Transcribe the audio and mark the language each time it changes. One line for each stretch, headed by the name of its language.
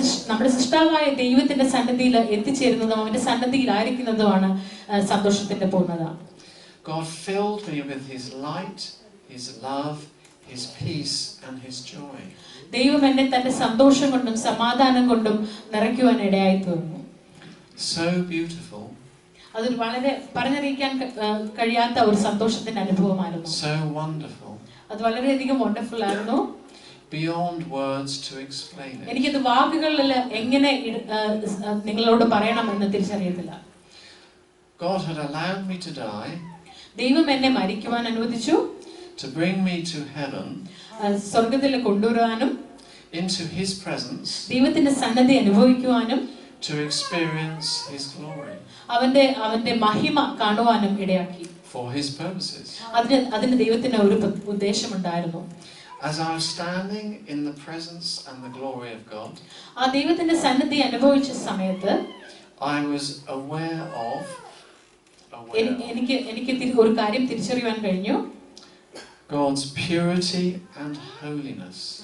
Malayalam: നമ്മുടെ സൃഷ്ടാവായ ദൈവത്തിന്റെ സന്നിധിയിൽ എത്തിച്ചേരുന്നതും അവന്റെ സന്നിധിയിലായിരിക്കുന്നതുമാണ് സന്തോഷത്തിന്റെ പൂർണ്ണത.
English: God filled me with His light, His love, His peace and His joy.
Malayalam: ദൈവം എന്നെ തന്റെ സന്തോഷം കൊണ്ടും സമാധാനം കൊണ്ടും നിറയ്ക്കുവാൻ ഇടയായി തീർന്നു.
English: So beautiful.
Malayalam: അതൊരു വളരെ പറഞ്ഞറിയിക്കാൻ കഴിയാത്ത ഒരു സന്തോഷത്തിന്റെ അനുഭവമായിരുന്നു.
English: So wonderful.
Malayalam: അത് വളരെയധികം വണ്ടർഫുൾ ആയിരുന്നു.
English: Beyond words to explain it.
Malayalam: എനിക്കത് വാക്കുകളിൽ എങ്ങനെ നിങ്ങളോട് പറയണമെന്ന് തിരിച്ചറിയത്തില്ല.
English: God had allowed me to die.
Malayalam: ദൈവം എന്നെ മരിക്കുവാൻ അനുവദിച്ചു.
English: To bring me to heaven.
Malayalam: സ്വർഗ്ഗത്തിൽ കൊണ്ടുവരാനും
English: into His presence.
Malayalam: ദൈവത്തിന്റെ സന്നിധി അനുഭവിക്കുവാനും
English: to experience His glory.
Malayalam: അവന്റെ മഹിമ കാണുവാനും ഇടയാക്കി.
English: For His purposes.
Malayalam: അതിന് ദൈവത്തിന് ഒരു ഉദ്ദേശമുണ്ടായിരുന്നു.
English: As I was standing in the presence and the glory of God,
Malayalam: ആ ദൈവത്തിന്റെ സന്നിധി അനുഭവിച്ച സമയത്ത്
English: I was aware of
Malayalam: എനിക്ക് ഒരു കാര്യം തിരിച്ചറിയാൻ കഴിഞ്ഞു.
English: God's purity and holiness.